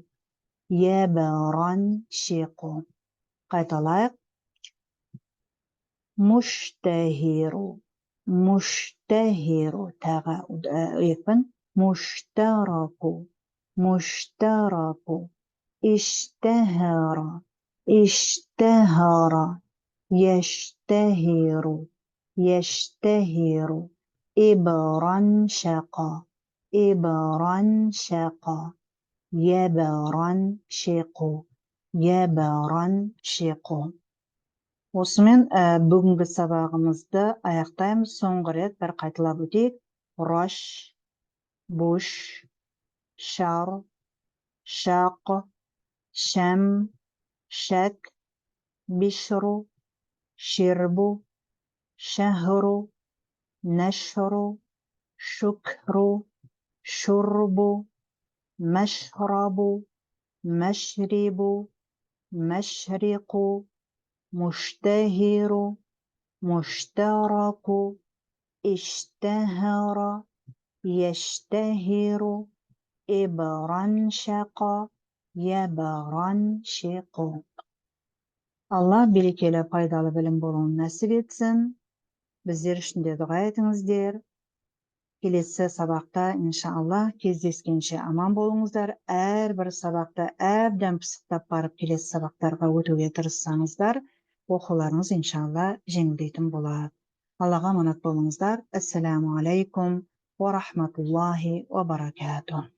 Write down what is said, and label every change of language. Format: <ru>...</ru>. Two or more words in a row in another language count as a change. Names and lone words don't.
<ar>يبرنشق қайталайық مشتهر مشتهر تغا екпін مشترك مشترك اشتهر اشتهر يشتهر يشتهر إبرنشق إبرنشق يبرنشق يبرنشق</ar> <kk>осымен бүгінгі сабағымызды аяқтаймыз. Соңғы рет бір қайталап өтейік.</kk> <ar>رش، بش، شر، شق, شم، شك، بشر، شرب، شهر، نشر، شكر، شرب، مشرب، مشرب، مشرق, مشتهر مشترك اشتهر يشتهر إبرنشق يبرنشق</ar> <kk>Allah берекелі пайдалы білім болуын нәсіп етсін. Біздер үшін де дұға етіңіздер. Келесі сабақта иншалла кездескенше аман болыңыздар. Әрбір сабақты әбден пысықтап барып келесі сабақтарға өтуге тырыссаңыздар, оқуларыңыз иншалла жеңілдейтін болады. Аллаға аманат болыңыздар.</kk> <ar>السلام عليكم ورحمة الله وبركاته.</ar>